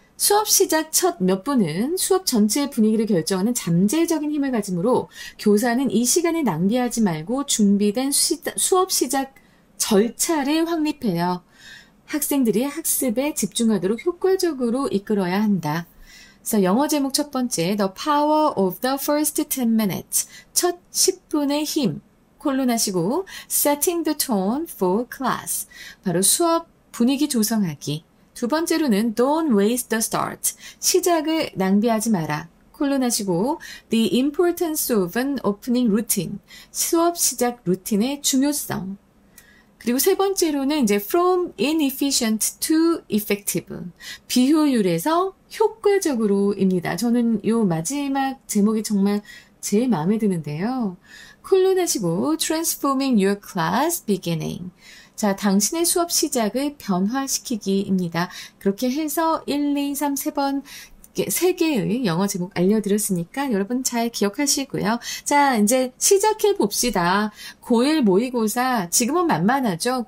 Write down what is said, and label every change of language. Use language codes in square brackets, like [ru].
[ko] 수업 시작 첫 몇 분은 수업 전체의 분위기를 결정하는 잠재적인 힘을 가지므로 교사는 이 시간을 낭비하지 말고 준비된 수업 시작 절차를 확립해요. 학생들이 학습에 집중하도록 효과적으로 이끌어야 한다. 그래서 영어 제목 첫 번째, [en] The Power of the First 10 Minutes. [ko] 첫 10분의 힘. 콜론하시고 [en] Setting the Tone for Class. [ko] 바로 수업 분위기 조성하기. [en] 두 번째로는 Don't waste the start. [ko] 시작을 낭비하지 마라. 콜론하시고 [en] The importance of an opening routine. [ko] 수업 시작 루틴의 중요성. 그리고 세 번째로는 이제 [en] from inefficient to effective. [ko] 비효율에서 효과적으로입니다. 저는 요 마지막 제목이 정말 제일 마음에 드는데요. 콜론하시고 [en] transforming your class beginning. [ko] 자, 당신의 수업 시작을 변화시키기입니다. 그렇게 해서 1, 2, 3, 3번 3개의 영어 제목 알려드렸으니까 여러분 잘 기억하시고요. 자, 이제 시작해 봅시다. 고1 모의고사 지금은 만만하죠.